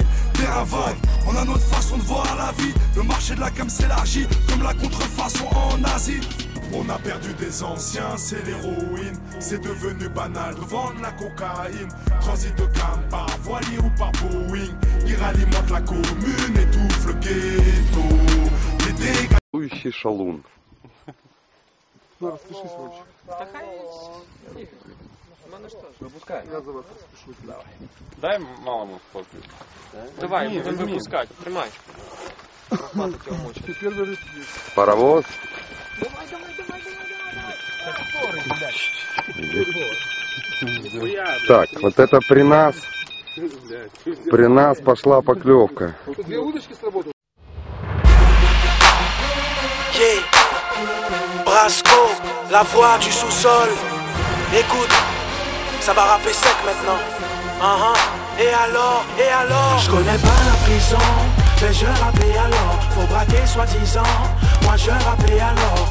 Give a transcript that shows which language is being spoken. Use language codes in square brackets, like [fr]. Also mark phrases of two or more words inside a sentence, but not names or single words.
[fr] Terrain vague, on a notre façon de voir la vie. Le marché de la cam s'élargit comme la contrefaçon en Asie. On a perdu des anciens, c'est l'héroïne. C'est devenu banal de vendre la cocaïne. Transit de cam par voilier ou par Boeing. Il alimente la commune, étouffe le ghetto. Les dégâts. Ующий шалун. [ru] Ну, распишись лучше. Выпускай. Я за вас распишусь. Давай. Дай малому фотку. Давай, Возьми, будем возьми. выпускать. Тримай. Хватит его мочить. Теперь даже Паровоз. Давай. Нихуя, Так, вот это при нас пошла поклевка. Тут две удочки сработали. Yeah. [fr] Brasco, la voix du sous-sol. Écoute, ça va rapper sec maintenant. Et alors, je connais pas la prison, mais je rappelle alors. Faut braquer soi-disant, moi je rappelle alors.